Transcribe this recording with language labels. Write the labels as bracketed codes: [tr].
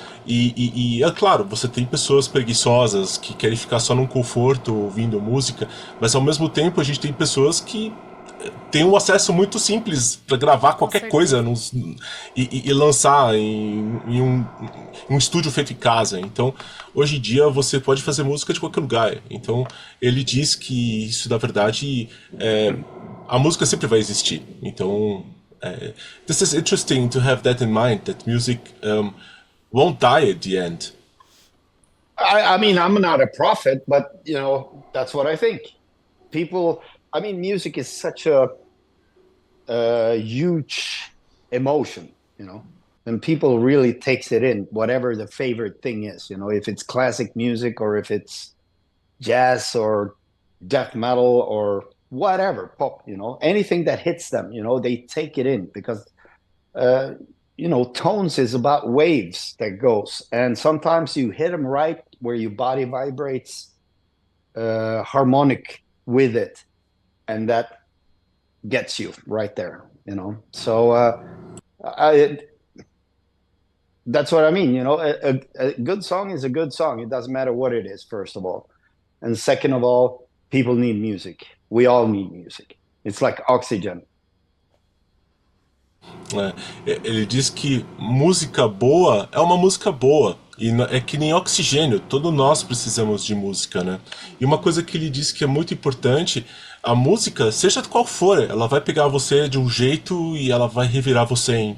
[pt] E é claro, você tem pessoas preguiçosas que querem ficar só num conforto ouvindo música, mas ao mesmo tempo a gente tem pessoas que tem um acesso muito simples para gravar qualquer coisa e lançar em um estúdio feito em casa. Então, hoje em dia, você pode fazer música de qualquer lugar. Então, ele diz que isso, na verdade, a música sempre vai existir. Então, [en] this is interesting to have that in mind, that music won't die at the end. I mean, I'm not a prophet, but, that's what I think. Music is such a huge emotion, and people really takes it in, whatever the favorite thing is, if it's classic music or if it's jazz or death metal or whatever, pop, anything that hits them, they take it in because, tones is about waves that goes, and sometimes you hit them right where your body vibrates harmonic with it. And that gets you right there, So that's what I mean, A good song is a good song. It doesn't matter what it is, first of all. And second of all, people need music. We all need music. It's like oxygen. [pt] Ele diz que música boa é uma música boa. E é que nem oxigênio, todos nós precisamos de música, né? E uma coisa que ele diz que é muito importante, a música, seja qual for, ela vai pegar você de um jeito e ela vai revirar você.